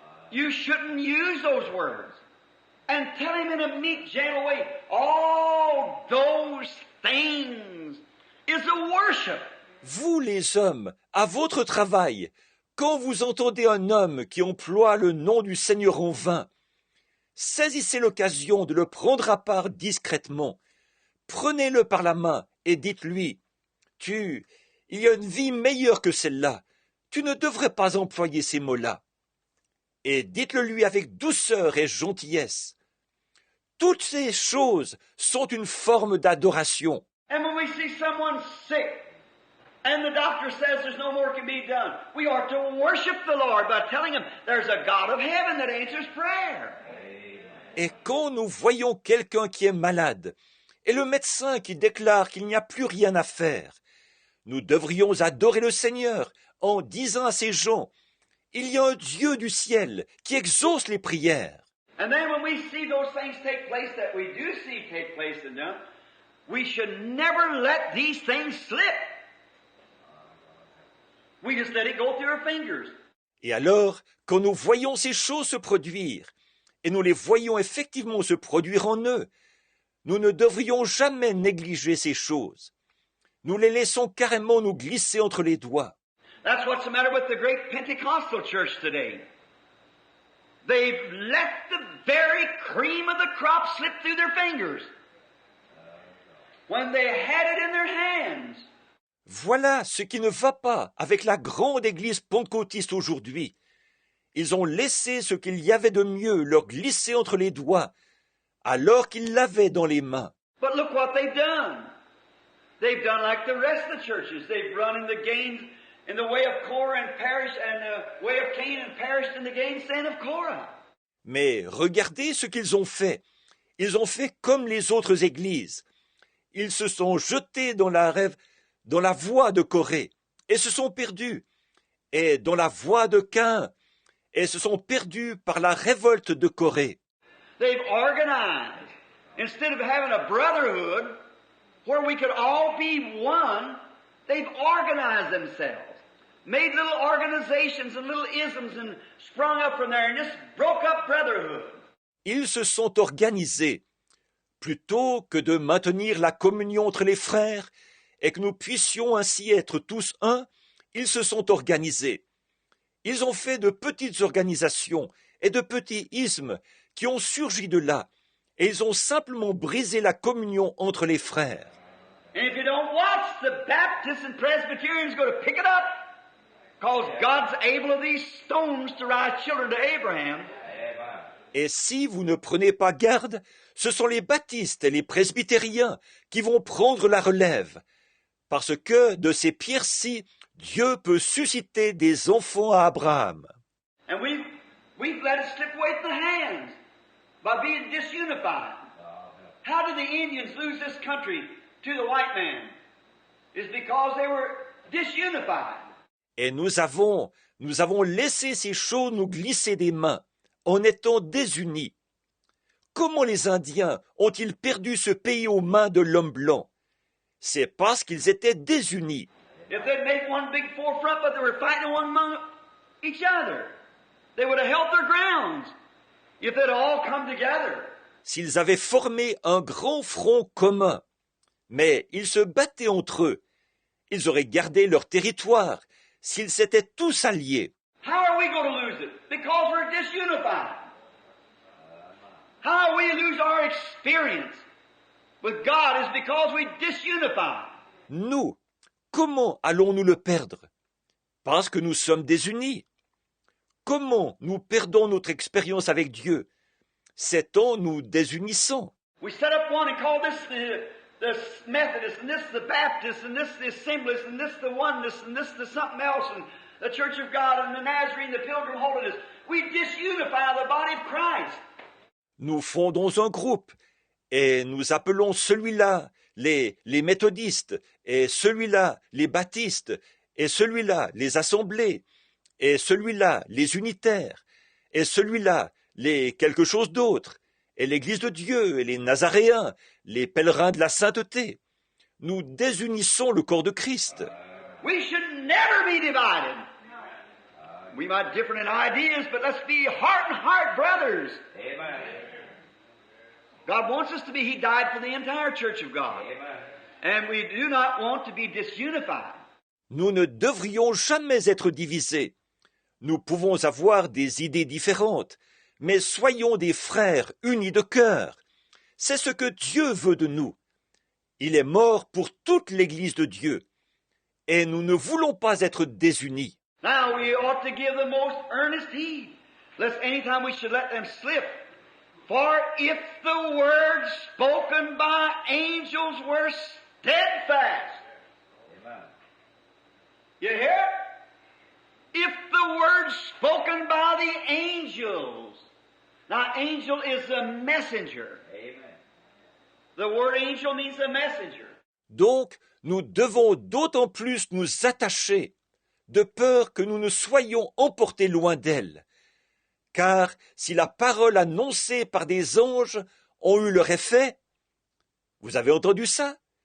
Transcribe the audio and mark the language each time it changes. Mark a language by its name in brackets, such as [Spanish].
[English] You shouldn't use those words. And tell him in a meek, gentle way, all those things is a worship. [French] Vous, les hommes, à votre travail, quand vous entendez un homme qui emploie le nom du Seigneur en vain, saisissez l'occasion de le prendre à part discrètement. Prenez-le par la main et dites-lui, il y a une vie meilleure que celle-là. Tu ne devrais pas employer ces mots-là. Et dites-le lui avec douceur et gentillesse. Toutes ces choses sont une forme d'adoration. [English] And when we see someone sick, and the doctor says there's no more can be done, we ought to worship the Lord by telling him there's a God of heaven that answers prayer. [French] Et quand nous voyons quelqu'un qui est malade, et le médecin qui déclare qu'il n'y a plus rien à faire. Nous devrions adorer le Seigneur en disant à ces gens, il y a un Dieu du ciel qui exauce les prières. [English] And then when we see those things take place that we do see take place in them, we should never let these things slip. We just let it go through our fingers. [French] Et alors, quand nous voyons ces choses se produire, et nous les voyons effectivement se produire en eux, nous ne devrions jamais négliger ces choses. Nous les laissons carrément nous glisser entre les doigts. [English] That's what's the matter with the great Pentecostal church today. They've let the very cream of the crop slip through their fingers when they had it in their hands. [French] Voilà ce qui ne va pas avec la grande église pentecôtiste aujourd'hui. Ils ont laissé ce qu'il y avait de mieux leur glisser entre les doigts, alors qu'ils l'avaient dans les mains. [English] But look what they've done. They've done like the rest of the churches. They've run in the gains in the way of Korah and perished, and the way of Cain and perished in the gainsaying of Korah. [French] Mais regardez ce qu'ils ont fait. Ils ont fait comme les autres églises. Ils se sont jetés dans la voie de Corée et se sont perdus, et dans la voie de Caïn et se sont perdus par la révolte de Corée. [English] They've organized. Instead of having a brotherhood where we could all be one, they've organized themselves. Made little organizations and little isms and sprung up from there and just broke up brotherhood. [French] Ils se sont organisés. Plutôt que de maintenir la communion entre les frères et que nous puissions ainsi être tous un, ils se sont organisés. Ils ont fait de petites organisations et de petits ismes qui ont surgi de là, et ils ont simplement brisé la communion entre les frères. [English] And if you don't watch, the Baptists and Presbyterians are going to pick it up, because God's able of these stones to rise children to Abraham. [French] Et si vous ne prenez pas garde, ce sont les baptistes et les presbytériens qui vont prendre la relève, parce que de ces pierres-ci, Dieu peut susciter des enfants à Abraham. [English] And we've let it slip away from the hands by being disunified. How did the Indians lose this country to the white man? It's because they were disunified. [French] Et nous avons laissé ces choses nous glisser des mains, en étant désunis. Comment les Indiens ont-ils perdu ce pays aux mains de l'homme blanc? C'est parce qu'ils étaient désunis. [English] If they'd made one big forefront, but they were fighting one among each other, they would have held their grounds. If they'd all come together. [French] S'ils avaient formé un grand front commun, mais ils se battaient entre eux, ils auraient gardé leur territoire s'ils s'étaient tous alliés. [English] How are we going to lose it? Because we're disunified. How we lose our experience with God is because we disunify. [French] Nous, comment allons-nous le perdre? Parce que nous sommes désunis. Comment nous perdons notre expérience avec Dieu? C'est en nous désunissant. [English] We set up one and call this the Methodist, and this the Baptist, and this the Assemblies, and this the Oneness, and this the something else, and the Church of God, and the Nazarene, the Pilgrim Holiness. We disunify the body of Christ. [French] Nous fondons un groupe et nous appelons celui-là les méthodistes, et celui-là les baptistes, et celui-là les assemblées, et celui-là les unitaires, et celui-là les quelque chose d'autre, et l'Église de Dieu, et les Nazaréens, les pèlerins de la sainteté. Nous désunissons le corps de Christ. [English] We should never be divided. We might differ in ideas, but let's be heart and heart brothers. Amen. God wants us to be. He died for the entire Church of God. Amen. And we do not want to be disunified. [French] Nous ne devrions jamais être divisés. Nous pouvons avoir des idées différentes, mais soyons des frères unis de cœur. C'est ce que Dieu veut de nous. Il est mort pour toute l'Église de Dieu. Et nous ne voulons pas être désunis. [English] Now we ought to give the most earnest heed, lest any time we should let them slip. For if the words spoken by angels were steadfast. Amen. You hear it? If the words spoken by the angels. Now, angel is a messenger. Amen. The word angel means a messenger. [French] Donc, nous devons d'autant plus nous attacher, de peur que nous ne soyons emportés loin d'elle. Car si la parole annoncée par des anges ont eu leur effet, vous avez entendu ça?